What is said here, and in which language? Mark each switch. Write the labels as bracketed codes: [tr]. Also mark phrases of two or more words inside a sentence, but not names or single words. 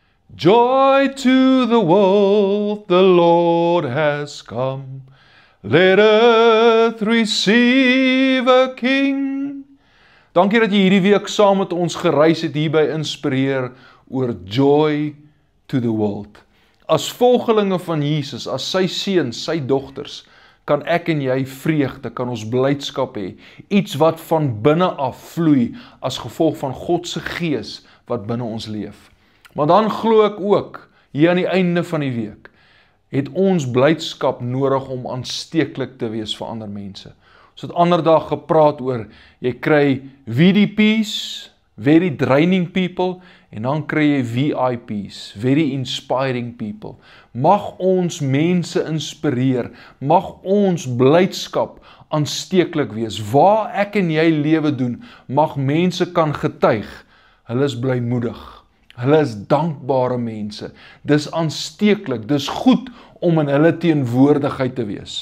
[en] Joy to the world, the Lord has come. Let earth receive a king. [af] Dankie dat jy hierdie week saam met ons gereis het hier by Inspireer oor Joy to the world. As volgelinge van Jesus, as sy seuns, sy dogters, kan ek en jy vreugde, kan ons blydskap hê, iets wat van binne af vloei as gevolg van God se gees wat binne ons leef. Maar dan glo ek ook, hier aan die einde van die week, het ons blydskap nodig om aansteeklik te wees vir ander mense. Ons het ander dag gepraat oor, jy kry VDP's, [en] very draining people, [af] en dan kry jy VIP's, [en] very inspiring people. [af] Mag ons mense inspireer, mag ons blydskap aansteeklik wees. Waar ek en jy lewe doen, mag mense kan getuig, hulle is blymoedig. Hulle is dankbare mense. Dis aansteeklik, dis goed om in hulle teenwoordigheid te wees.